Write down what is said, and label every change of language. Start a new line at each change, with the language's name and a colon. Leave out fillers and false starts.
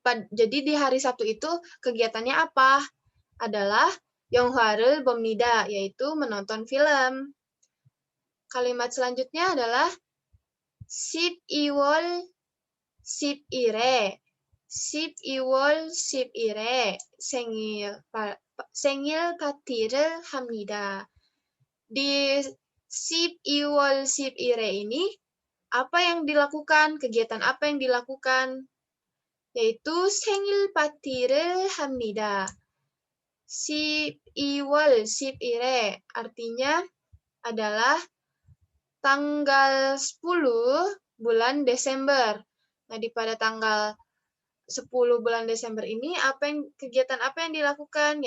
Indonesian: Jadi di hari Sabtu itu kegiatannya apa? Adalah
Korean: yongha를 봅니다,
Indonesian: yaitu menonton film. Kalimat selanjutnya adalah
Korean: 12월 11일에 12월 11일에 생일 파티를 합니다.
Indonesian: Di
Korean: 12월 11일에
Indonesian: ini apa yang dilakukan? Kegiatan apa yang dilakukan? Yaitu
Korean: 생일 파티를 합니다. 12월 11일에
Indonesian: artinya adalah tanggal 10 bulan Desember. Nah, pada tanggal 10 bulan Desember ini kegiatan apa yang dilakukan?